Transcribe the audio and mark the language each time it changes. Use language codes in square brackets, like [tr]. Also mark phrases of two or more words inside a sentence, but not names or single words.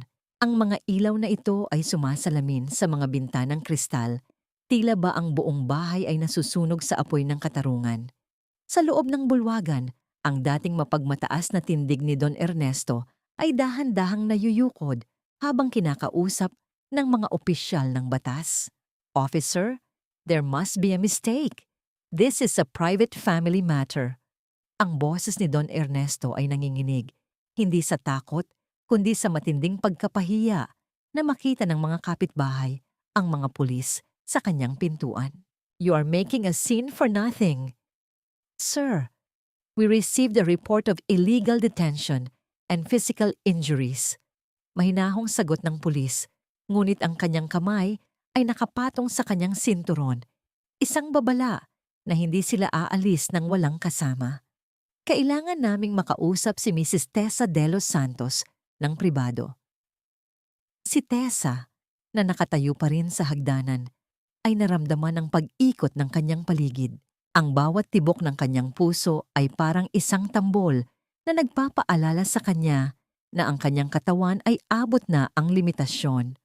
[tl] Ang mga ilaw na ito ay sumasalamin sa mga bintanang kristal, tila ba ang buong bahay ay nasusunog sa apoy ng katarungan. Sa loob ng bulwagan, ang dating mapagmataas na tindig ni Don Ernesto ay dahan-dahang nayuyukod habang kinakausap ng mga opisyal ng batas. [en] Officer, there must be a mistake. This is a private family matter. [tl] Ang boses ni Don Ernesto ay nanginginig, hindi sa takot, kundi sa matinding pagkapahiya na makita ng mga kapitbahay ang mga pulis sa kanyang pintuan. [en] You are making a scene for nothing. Sir, we received a report of illegal detention and physical injuries. [tl] Mahinahong sagot ng pulis, ngunit ang kanyang kamay ay nakapatong sa kanyang sinturon. Isang babala na hindi sila aalis ng walang kasama. Kailangan naming makausap si Mrs. Tessa de los Santos ng pribado. Si Tessa, na nakatayo pa rin sa hagdanan, ay naramdaman ang pag-ikot ng kanyang paligid. Ang bawat tibok ng kanyang puso ay parang isang tambol na nagpapaalala sa kanya na ang kanyang katawan ay abot na ang limitasyon.